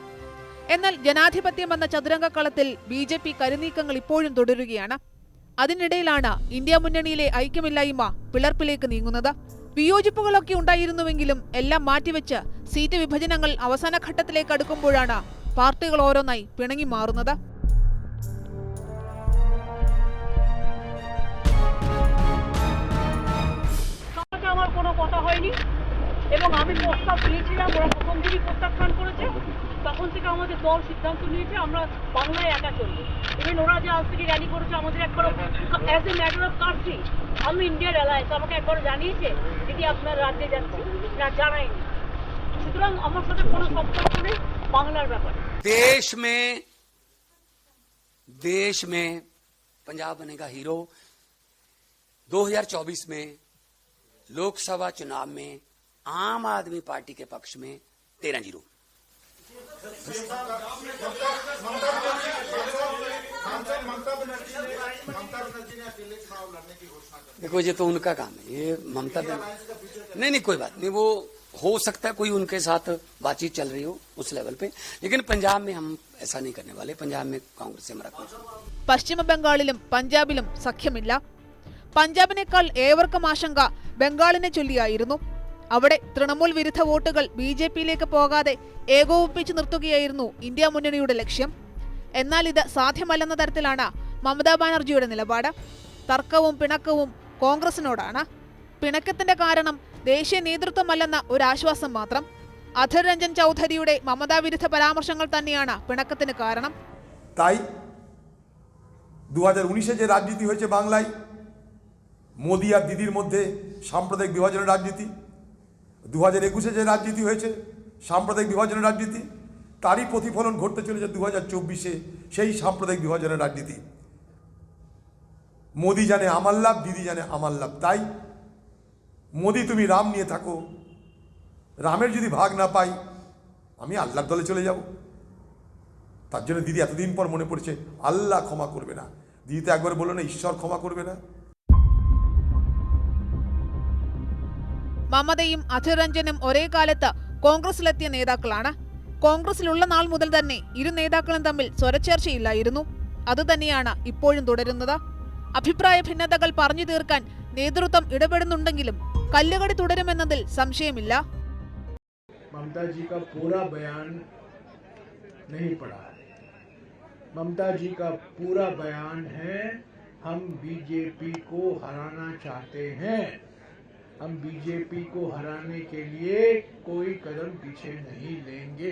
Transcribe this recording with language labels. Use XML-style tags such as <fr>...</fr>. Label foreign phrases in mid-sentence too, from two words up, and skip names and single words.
<ml>എന്നാൽ ജനാധിപത്യം എന്ന ചതുരംഗക്കളത്തിൽ BJP കരുനീക്കങ്ങൾ ഇപ്പോഴും തുടരുകയാണ്. അതിനിടയിലാണ് ഇന്ത്യ മുന്നണിയിലെ ഐക്യമില്ലായ്മ പിളർപ്പിലേക്ക് നീങ്ങുന്നത്. വിയോജിപ്പുകളൊക്കെ ഉണ്ടായിരുന്നുവെങ്കിലും എല്ലാം മാറ്റിവെച്ച് സീറ്റ് വിഭജനങ്ങൾ അവസാന ഘട്ടത്തിലേക്ക് അടുക്കുമ്പോഴാണ് പാർട്ടികൾ ഓരോന്നായി പിണങ്ങി മാറുന്നത്.</ml> <bn>কোনো কথা হয়নি এবং আমি প্রস্তাব দিয়েছিলাম, ওরা প্রথম দিনই প্রত্যাখ্যান করেছে। তখন থেকে আমাদের দল সিদ্ধান্ত নিয়েছে আমরা বাংলায় একা চলবো। ইভেন ওরা যে আজ থেকে র্যালি করেছে আমাদের একবার</bn> <en>as a matter of country,</en> <bn>আমি ইন্ডিয়ার অ্যালায়েন্স, আমাকে একবার জানিয়েছে দিদি আপনার রাজ্যে যাচ্ছি, না জানায়নি। সুতরাং আমার সাথে কোনো সম্পর্ক নেই বাংলার ব্যাপারে।</bn> <hi>देश में पंजाब बनेगा हीरो। 2024 में लोकसभा चुनाव में आम आदमी पार्टी के पक्ष में 13-0। देखो ये तो उनका काम है, ये ममता नहीं कोई बात नहीं, वो हो सकता है कोई उनके साथ बातचीत चल रही हो उस लेवल पे, लेकिन पंजाब में हम ऐसा नहीं करने वाले। पंजाब में कांग्रेस से हमारा कुछ।</hi> <ml>പശ്ചിമ ബംഗാളിലും പഞ്ചാബിലും സഖ്യമില്ല. പഞ്ചാബിനേക്കാൾ ഏവർക്കും ആശങ്ക ബംഗാളിനെ ചൊല്ലിയായിരുന്നു. അവിടെ തൃണമൂൽ വിരുദ്ധ വോട്ടുകൾ BJPയിലേക്ക് പോകാതെ ഏകോപിപ്പിച്ചു നിർത്തുകയായിരുന്നു ഇന്ത്യ മുന്നണിയുടെ ലക്ഷ്യം. എന്നാൽ ഇത് സാധ്യമല്ലെന്ന തരത്തിലാണ് മമതാ ബാനർജിയുടെ നിലപാട്. തർക്കവും പിണക്കവും കോൺഗ്രസിനോടാണ്. പിണക്കത്തിന്റെ കാരണം ദേശീയ നേതൃത്വമല്ലെന്ന ഒരു ആശ്വാസം മാത്രം. അധർ രഞ്ജൻ ചൗധരിയുടെ മമതാ വിരുദ്ധ പരാമർശങ്ങൾ തന്നെയാണ് പിണക്കത്തിന് കാരണം.</ml> <bn>2019 যে রাজনীতি হয়েছে বাংলায়, মোদি আর দিদির মধ্যে সাম্প্রদায়িক বিভাজনের রাজনীতি, 2021 যে রাজনীতি হয়েছে সাম্প্রদায়িক বিভাজনের রাজনীতি, তারই প্রতিফলন ঘটতে চলেছে 2024 সেই সাম্প্রদায়িক বিভাজনের রাজনীতি। মোদি জানে আমার লাভ, দিদি জানে আমার লাভ। তাই মোদি তুমি রাম নিয়ে থাকো, রামের যদি ভাগ না পাই আমি আল্লাহর দলে চলে যাব। তার জন্য দিদি এতদিন পর মনে পড়েছে আল্লাহ ক্ষমা করবে না। দিদি তো একবার বললো না ঈশ্বর ক্ষমা করবে না।</bn> <ml>മമതയും അധർ രഞ്ജനും ഒരേ കാലത്ത് കോൺഗ്രസിലെത്തിയ നേതാക്കളാണ്. കോൺഗ്രസിലുള്ള നാൾ മുതൽ തന്നെ ഇരു നേതാക്കളും തമ്മിൽ സ്വരച്ചേർച്ചയില്ലായിരുന്നു. അതുതന്നെയാണ് ഇപ്പോഴും തുടരുന്നത്. അഭിപ്രായ ഭിന്നതകൾ പറഞ്ഞു തീർക്കാൻ നേതൃത്വം ഇടപെടുന്നുണ്ടെങ്കിലും കല്ലുകടി തുടരുമെന്നതിൽ സംശയമില്ല.</ml> <hi>ममता जी का पूरा बयान नहीं पढ़ा। ममता जी का पूरा बयान है हम बीजेपी को हराना चाहते हैं, हम बीजेपी को हराने के लिए कोई कदम पीछे नहीं लेंगे।</hi>